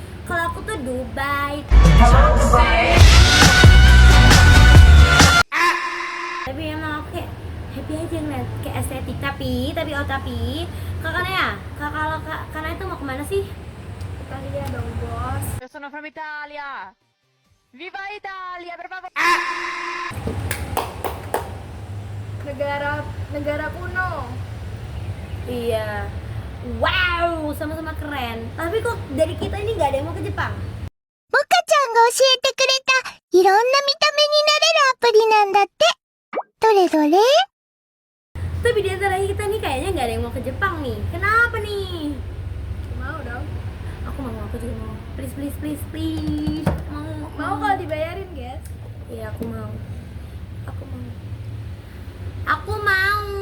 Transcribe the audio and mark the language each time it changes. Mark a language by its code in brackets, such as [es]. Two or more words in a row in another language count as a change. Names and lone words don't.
[id] Kalau aku tuh Dubai. ke estetik. Tapi kalau Kana itu mau kemana sih? Italia dong, bos. [it] Io sono from Italia. Viva Italia, per favore. [id] Negara kuno. Iya. Wow, sama-sama keren. Tapi kok dari kita ini nggak ada yang mau ke Jepang? [ja] モカちゃんが教えてくれたいろんな見た目になれるアプリなんだって。どれどれ？ [id] Tapi di antara kita nih kayaknya nggak ada yang mau ke Jepang nih. Kenapa nih? Mau dong. Aku juga mau. Please. Mau kalau dibayarin, guys. Iya, aku mau. Aku mau.